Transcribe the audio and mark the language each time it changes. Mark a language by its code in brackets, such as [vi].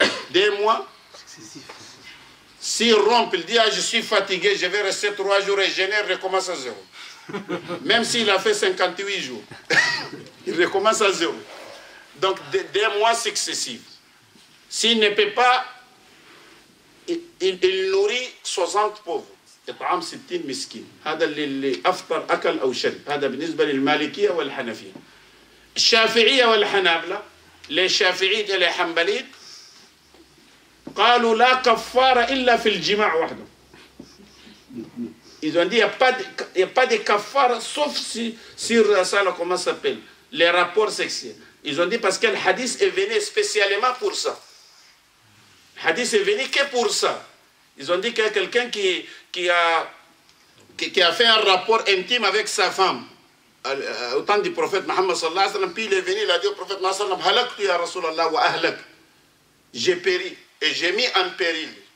[fr] 2 mois successifs. S'il rompt, il dit ah, je suis fatigué, je vais rester 3 jours et jeûner, il recommence à 0. Même s'il a fait 58 jours, il recommence à 0. Donc 2 mois successifs. S'il ne peut pas, il nourrit 60 pauvres. [ar] إطعام 60 مسكين. هذا اللي أفطر أكل أو شرب. هذا بالنسبة للمالكية والحنفية. الشافعية والحنابلة للشافعية والحنبلية قالوا لا كفارة إلا في الجماع وحده. [fr] Ils ont dit il n'y a pas de kafara sauf sur ça, comment ça s'appelle, les rapports sexuels. Ils ont dit parce que le hadith est venu spécialement pour ça. Le hadith est venu que pour ça. Ils ont dit qu'il y a quelqu'un qui a fait un rapport intime avec sa femme au temps du prophète Mohammed sallallahu alayhi wa sallam, puis il est venu, il a dit au prophète Mohammed sallallahu alayhi wa sallam, [ar] halaktu ya Rasulallah wa ahlak, [fr] j'ai péri et j'ai mis en péril.